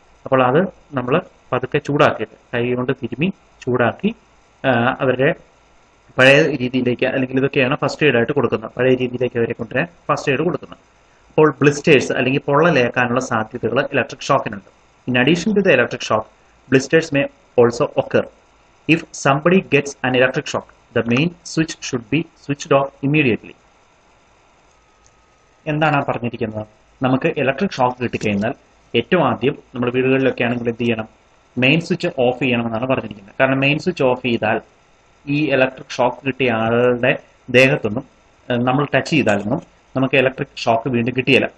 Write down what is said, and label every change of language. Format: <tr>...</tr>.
<ml>അപ്പോൾ അത് നമ്മൾ പതുക്കെ ചൂടാക്കിയിട്ട് കൈ കൊണ്ട് തിരുമ്മി ചൂടാക്കി അവരുടെ പഴയ രീതിയിലേക്ക്, അല്ലെങ്കിൽ ഇതൊക്കെയാണ് ഫസ്റ്റ് എയ്ഡ് ആയിട്ട് കൊടുക്കുന്നത്, പഴയ രീതിയിലേക്ക് അവരെ കൊണ്ടുവരാൻ ഫസ്റ്റ് എയ്ഡ് കൊടുക്കുന്നത്. അപ്പോൾ ബ്ലിസ്റ്റേഴ്സ് അല്ലെങ്കിൽ പൊള്ളലേക്കാനുള്ള സാധ്യതകൾ electric ഷോക്കിനുണ്ട്.</ml> <en>In addition to the electric shock, blisters may also occur. If somebody gets an electric shock, the main switch should be switched off immediately.</en> <ml>എന്താണ് പറഞ്ഞിരിക്കുന്നത്? നമുക്ക് ഇലക്ട്രിക് ഷോക്ക് കിട്ടിക്കഴിഞ്ഞാൽ ഏറ്റവും ആദ്യം നമ്മുടെ വീടുകളിലൊക്കെ ആണെങ്കിൽ എന്ത് ചെയ്യണം? മെയിൻ സ്വിച്ച് ഓഫ് ചെയ്യണമെന്നാണ് പറഞ്ഞിരിക്കുന്നത്. കാരണം മെയിൻ സ്വിച്ച് ഓഫ് ചെയ്താൽ ഈ ഇലക്ട്രിക് ഷോക്ക് കിട്ടിയ ആളുടെ ദേഹത്തൊന്നും നമ്മൾ ടച്ച് ചെയ്താലൊന്നും നമുക്ക് ഇലക്ട്രിക് ഷോക്ക് വീണ്ടും കിട്ടിയില്ല.</ml>